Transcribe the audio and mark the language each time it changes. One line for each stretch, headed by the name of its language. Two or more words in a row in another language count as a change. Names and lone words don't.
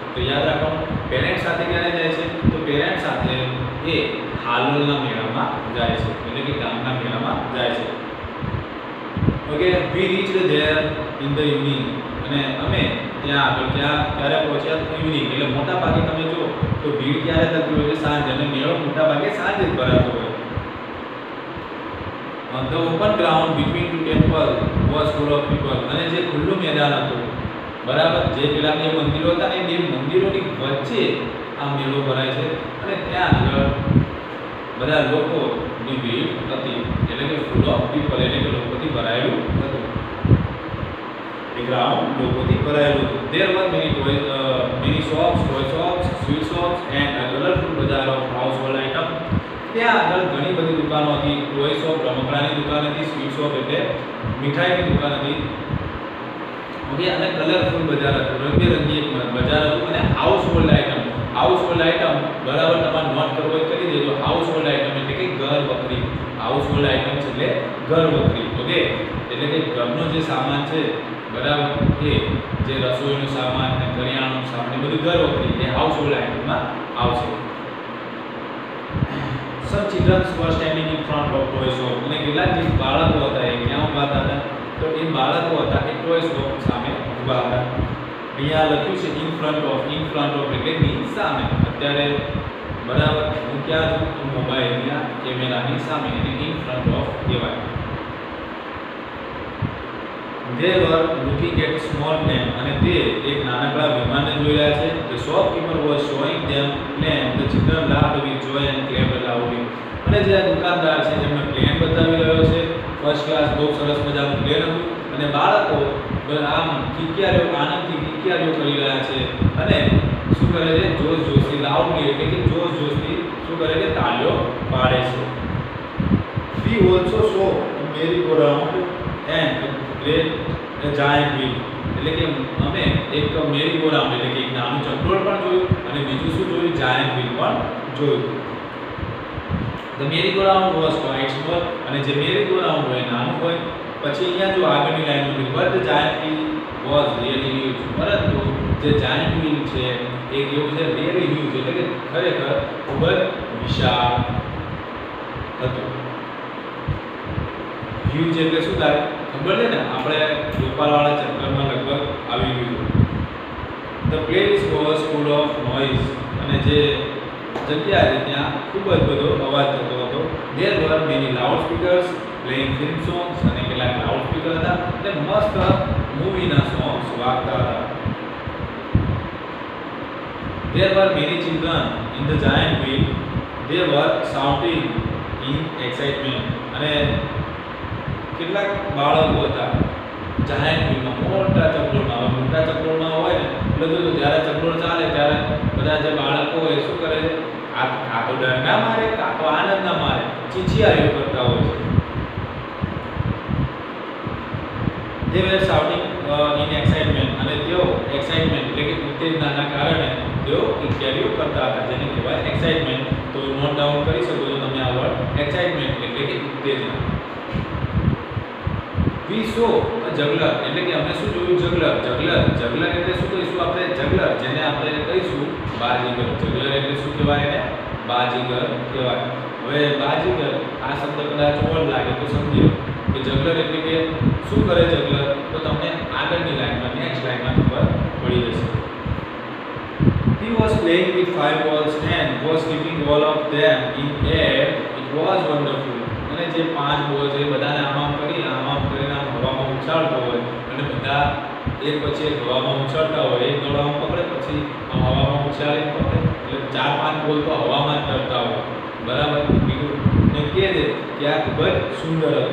Gujarati: તો યાદ રાખવાનું, પેરેન્ટ્સ સાથે ક્યારે જાય છે? તો પેરેન્ટ્સ સાથે એ હાલોલના મેળામાં જાય છે, એટલે કે ગામના મેળામાં જાય છે.
English: Okay, we reached there in the evening.
Gujarati: અને અમે ત્યાં આગળ ક્યારે પહોંચ્યા? ઇવનિંગ. એટલે મોટા ભાગે તમે જો તો ભીડ ક્યારે થતી હોય? સાંજે. અને મેળો મોટા ભાગે સાંજે જ ભરાતો હોય.
English: The open ground between 2 temples was full of people.
Gujarati: અને જે ખુલ્લું મેદાન હતું, બરાબર, જે પેલા 2 મંદિરો હતા ને, 2 મંદિરોની વચ્ચે આ મેળો ભરાય છે. અને ત્યાં આગળ બધા લોકોની ભીડ હતી, એટલે કે
English: full of people,
Gujarati: એટલે કે લોકોથી ભરાયેલું હતું. એ ગ્રાઉન્ડ લોકોથી ભરાયેલું હતું.
English: There were many shops, toy shops, sweet shops and a colorful bazaar of household items.
Gujarati: ત્યાં આગળ ઘણી બધી દુકાનો હતી.
English: toy shop,
Gujarati: રમકડાની દુકાન હતી.
English: sweet shop
Gujarati: એટલે મીઠાઈની દુકાન હતી. ઓકે, અને કલરફુલ બજાર હતું, રંગબેરંગી એક બજાર હતું. અને
English: household item,
Gujarati: બરાબર, તમારે નોટ કરવો હોય કરી દેજો.
English: household item
Gujarati: એટલે કે ઘર વખરી.
English: household items
Gujarati: એટલે ઘર વખરી. ઓકે, એટલે કે ઘરનો જે સામાન છે, બરાબર, એ જે રસોઈનો સામાન અને કરિયાણાનો સામાન એ બધું ઘર વખરી એ
English: household itemમાં
Gujarati: આવશે.
English: Some children were standing in front of toy shop.
Gujarati: અને કેટલાક જે બાળકો હતા એ ક્યાં ઊભા હતા? તો એ બાળકો હતા એ
English: toy shop
Gujarati: સામે ઊભા હતા. અહીંયા લખ્યું છે
English: in front of
Gujarati: એટલે ની સામે. અત્યારે, બરાબર, હું ક્યાં છું? તો મોબાઈલના કેમેરાની સામે, એને
English: in front of
Gujarati: કહેવાય.
English: They were looking at small plane.
Gujarati: અને તે એક નાનકડા વિમાનને જોઈ રહ્યા છે.
English: The shopkeeper was showing them plane. The children laughed with joy and clapped loudly.
Gujarati: અને જે દુકાનદાર છે એમને પ્લેન બતાવી રહ્યો છે.
English: first class
Gujarati: બહુ સરસ મજાનું પ્લેન હતું. અને બાળકો આમ આનંદથી કિકિયારીઓ કરી રહ્યા છે. અને શું કરે છે જોશ જોશથી લાઉડલી એટલે કે જોશ જોશથી શું કરે છે તાળીઓ પાડે છે.
English: We also saw a merry-go-round and a giant wheel.
Gujarati: એટલે કે અમે એક merry-go-round એટલે કે એક નાનું ચકડોળ પણ જોયું અને બીજું શું જોયું
English: giant wheel
Gujarati: પણ જોયું.
English: The merry-go-round was quite small
Gujarati: અને જે merry-go-round હોય નાનું હોય. પછી અહીંયા જો આગળની લાઈન લખી
English: but the giant wheel was really huge.
Gujarati: પરંતુ જે
English: giant wheel
Gujarati: છે એ કેવું છે
English: really huge
Gujarati: એટલે કે ખરેખર ખૂબ જ વિશાળ હતું. હ્યુજ એટલે શું થાય ખબર છે ને આપણે રૂપાળાવાળા ચક્કરમાં લગભગ આવી ગયું.
English: The place was full of noise
Gujarati: અને જે જગ્યા છે ત્યાં ખૂબ જ બધો અવાજ થતો હતો.
English: There were many loud speakers playing film songs
Gujarati: અને કેટલાક
English: loud speaker
Gujarati: હતા એટલે મસ્ત મૂવીના સોંગ્સ વાગતા હતા.
English: There were many children in the giant wheel. They were shouting in excitement.
Gujarati: અને કેટલાક બાળકો હતા
English: giant wheelમાં
Gujarati: મોટા ચકડોળમાં હોય ને એટલે જો જ્યારે ચકડોળ ચાલે ત્યારે બધા જે બાળકો હોય શું કરે છે આ તો ડર ના મારે આ તો આનંદ ના મારે ચીચિયારીઓ કરતા હોય છે.
English: They were shouting in excitement
Gujarati: અને તેઓ એક્સાઇટમેન્ટ એટલે કે ઉત્તેજનાના કારણે તેઓ ચીચિયારીઓ કરતા હતા જેને કહેવાય એક્સાઇટમેન્ટ. તો
English: note down
Gujarati: કરી શકો છો તમે આ વર્ડ એક્સાઇટમેન્ટ એટલે કે ઉત્તેજના.
English: We saw a juggler
Gujarati: એટલે કે અમે શું જોયું જગલર એટલે શું કહીશું આપણે જગલર જેને આપણે કહીશું બાજીગર. જગલર એટલે શું કહેવાય એને બાજીગર કહેવાય. હવે બાજીગર આ શબ્દ કદાચ ઓળ લાગે તો સમજી લો કે જગલર એટલે કે શું કરે જગલર તો તમને આગળની લાઈનમાં
English: next lineમાં
Gujarati: ખબર પડી જશે.
English: He was playing with 5 balls and was keeping all of them in air. It was wonderful.
Gujarati: અને જે 5 બોલ છે બધાને આમ કરીને હવામાં ઉછાળતો હોય અને બધા એક પછી એક હવામાં ઉછાળતા હોય એક દોડામાં પકડે પછી હવામાં ઉછાળીને પકડે એટલે 4-5 બોલ તો હવામાં જ તરતા હોય બરાબર. ને કહે છે કે આ ખૂબ જ સુંદર હતું.